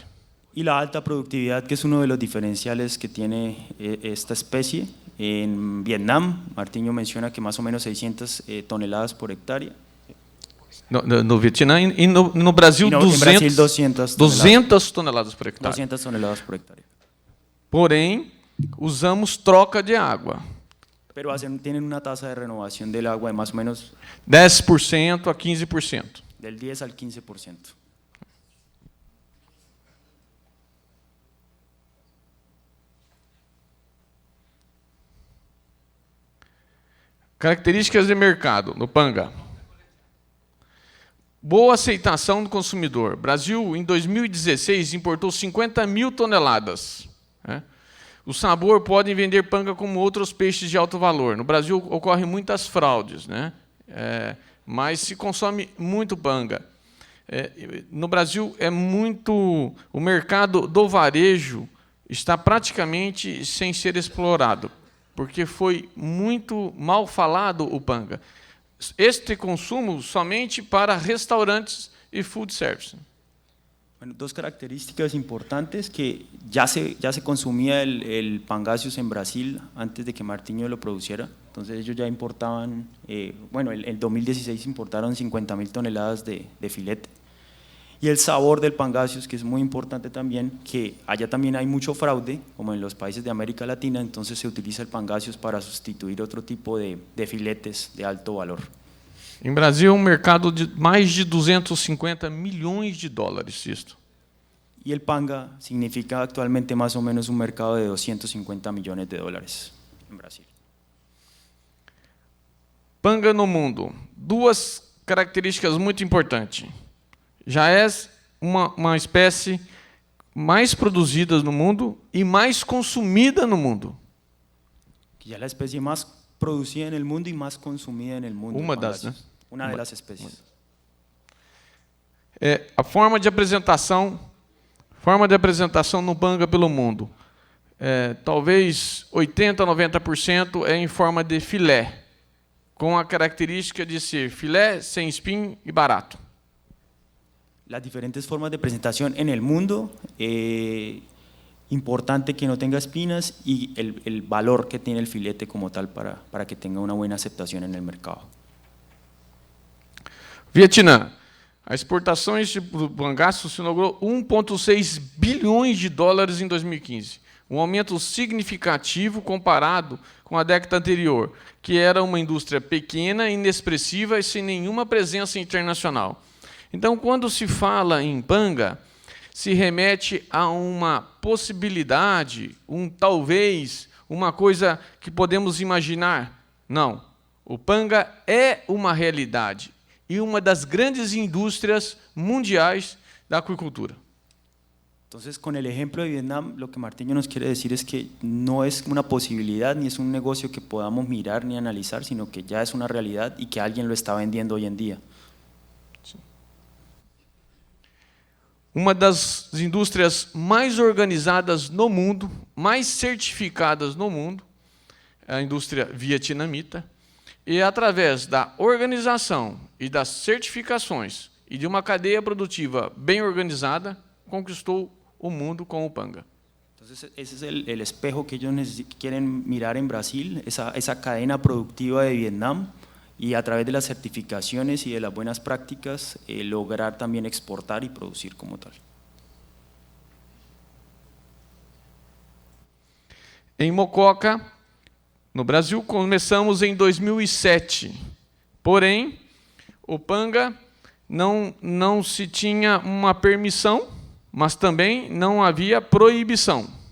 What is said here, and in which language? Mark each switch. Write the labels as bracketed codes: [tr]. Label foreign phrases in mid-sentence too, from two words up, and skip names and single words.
[es] Y la alta productividad, que es uno de los diferenciales que tiene esta especie. En Vietnam, Martinho menciona que más o menos 600 toneladas por hectárea. [pt] No Vietnã e no Brasil, 200 toneladas por hectare. [es] 200 toneladas por hectárea. [pt] Porém, usamos troca de água. [es] Pero tienen una tasa de renovación del agua de más o menos 10% a 15%. Del 10 al 15%. [pt] Características de mercado no panga. Boa aceitação do consumidor. Brasil, em 2016, importou 50 mil toneladas. O sabor pode vender panga como outros peixes de alto valor. No Brasil, ocorrem muitas fraudes, mas se consome muito panga. No Brasil, o mercado do varejo está praticamente sem ser explorado, porque foi muito mal falado o panga. Este consumo somente para restaurantes e [en] food service. [es] Bueno, dos características importantes, que ya se consumía el pangasius en Brasil antes de que Martinho lo produciera. Entonces ellos ya importaban, bueno, en 2016 importaron 50.000 toneladas de filete. Y el sabor del pangasius, que es muy importante también, que allá también hay mucho fraude, como en los países de América Latina, entonces se utiliza el pangasius para sustituir otro tipo de filetes de alto valor. [pt] Em Brasil, mercado de mais de 250 milhões de dólares. Isto. [es] Y el panga significa actualmente más o menos un mercado de 250 millones de dólares en Brasil. [pt] Panga no mundo. Duas características muito importantes. Já é uma espécie mais produzida no mundo e mais consumida no mundo. [es] Que ya es la especie más producida en el mundo y más consumida en el mundo. [pt] Uma das, né? [es] Una de las especies. [pt] A forma de apresentação no panga pelo mundo. Talvez 80% a 90% é em forma de filé, com a característica de ser filé, sem espinho e barato. [es] Las diferentes formas de presentación en el mundo, importante que no tenga espinas y el valor que tiene el filete como tal para que tenga una buena aceptación en el mercado. [pt] Vietnã. As exportações de pangaço se logrou 1,6 bilhões de dólares em 2015, um aumento significativo comparado com a década anterior, que era uma indústria pequena, inexpressiva e sem nenhuma presença internacional. Então, quando se fala em panga, se remete a uma possibilidade, talvez, uma coisa que podemos imaginar. Não, o panga é uma realidade e uma das grandes indústrias mundiais da aquicultura. [es] Entonces, con el ejemplo de Vietnam, lo que Martinho nos quiere decir es que no es una posibilidad ni es un negocio que podamos mirar ni analizar, sino que ya es una realidad y que alguien lo está vendiendo hoy en día. [pt] Uma das indústrias mais organizadas no mundo, mais certificadas no mundo, é a indústria vietnamita, e através da organização e das certificações e de uma cadeia produtiva bem organizada, conquistou o mundo com o panga. [es] Entonces, ese es el espejo que ellos quieren mirar en Brasil, esa cadena productiva de Vietnam, y a través de las certificaciones y de las buenas prácticas lograr también exportar y producir como tal. [pt] Em Mococa, no Brasil, começamos em 2007. Porém, o Panga não se tinha uma permissão, mas também não havia proibição.